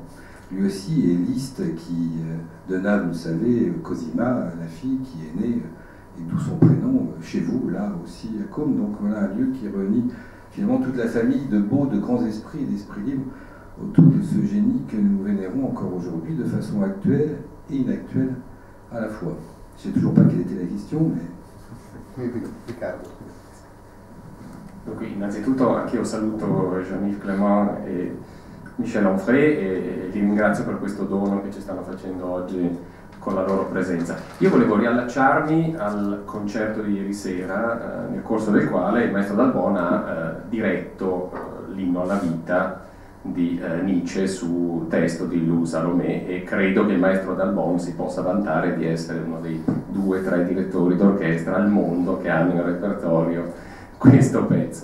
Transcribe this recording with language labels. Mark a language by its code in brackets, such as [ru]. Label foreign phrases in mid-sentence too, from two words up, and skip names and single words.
[fr] Lui aussi, et Liszt, qui, de Nave, vous le savez, Cosima, la fille qui est née, et d'où son prénom, chez vous, là aussi, à Côme. Donc voilà un lieu qui réunit finalement toute la famille de beaux, de grands esprits et d'esprits libres autour de ce génie que nous vénérons encore aujourd'hui de façon actuelle et inactuelle à la fois. Je ne sais toujours pas quelle était la question, mais... Oui, [it] Riccardo. Dunque, innanzitutto anch'io saluto Jean-Yves Clément e Michel Onfray e li ringrazio per questo dono che ci stanno facendo oggi con la loro presenza. Io volevo riallacciarmi al concerto di ieri sera, nel corso del quale il maestro Dalbon ha diretto l'inno alla vita di Nietzsche su testo di Lou Salomé, e credo che il maestro Dalbon si possa vantare di essere uno dei 2 o 3 direttori d'orchestra al mondo che hanno in repertorio questo pezzo.